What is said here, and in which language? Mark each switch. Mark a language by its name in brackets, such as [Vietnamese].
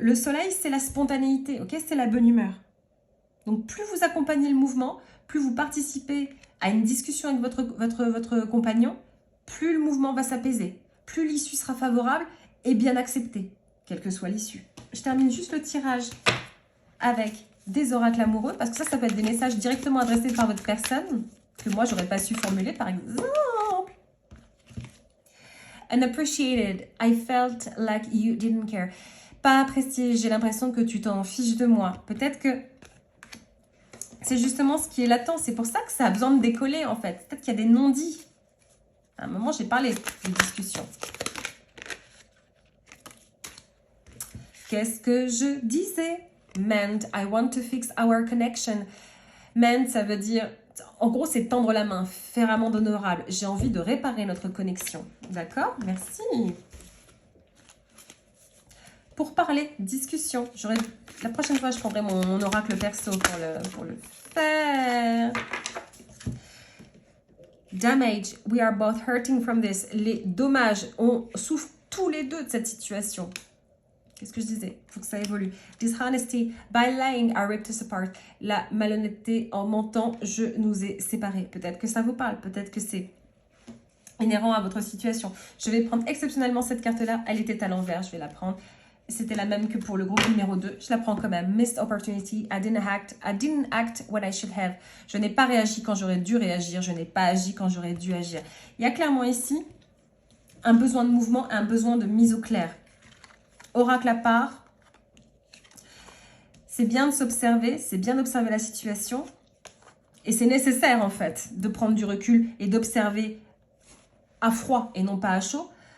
[French] Le soleil, c'est la spontanéité, ok? C'est la bonne humeur. Donc, plus vous accompagnez le mouvement, plus vous participez à une discussion avec votre compagnon, plus le mouvement va s'apaiser, plus l'issue sera favorable et bien acceptée, quelle que soit l'issue. Je termine juste le tirage avec des oracles amoureux, parce que ça peut être des messages directement adressés par votre personne, que moi, j'aurais pas su formuler, par exemple. [English] Unappreciated, I felt like you didn't care. [French] Pas apprécié, j'ai l'impression que tu t'en fiches de moi. Peut-être que c'est justement ce qui est latent. C'est pour ça que ça a besoin de décoller, en fait. Peut-être qu'il y a des non-dits. À un moment, j'ai parlé des discussions. Qu'est-ce que je disais? [English] Meant, I want to fix our connection. [French] Meant, ça veut dire... En gros, c'est tendre la main, faire amende honorable. J'ai envie de réparer notre connexion. D'accord? Merci. Pour parler, discussion. La prochaine fois, je prendrai mon oracle perso pour le faire. [English] Damage. We are both hurting from this. [French] Les dommages. On souffre tous les deux de cette situation. Qu'est-ce que je disais? Il faut que ça évolue. [English] Dishonesty. By lying, I ripped us apart. [French] La malhonnêteté, en mentant, je nous ai séparés. Peut-être que ça vous parle. Peut-être que c'est inhérent à votre situation. Je vais prendre exceptionnellement cette carte-là. Elle était à l'envers. Je vais la prendre. C'était la même que pour le groupe numéro 2. Je la prends quand même. [English] Missed opportunity. I didn't act when I should have. [French] Je n'ai pas réagi quand j'aurais dû réagir. Je n'ai pas agi quand j'aurais dû agir. Il y a clairement ici un besoin de mouvement, un besoin de mise au clair. Oracle à part. C'est bien de s'observer. C'est bien d'observer la situation. Et c'est nécessaire en fait de prendre du recul et d'observer à froid et non pas à chaud.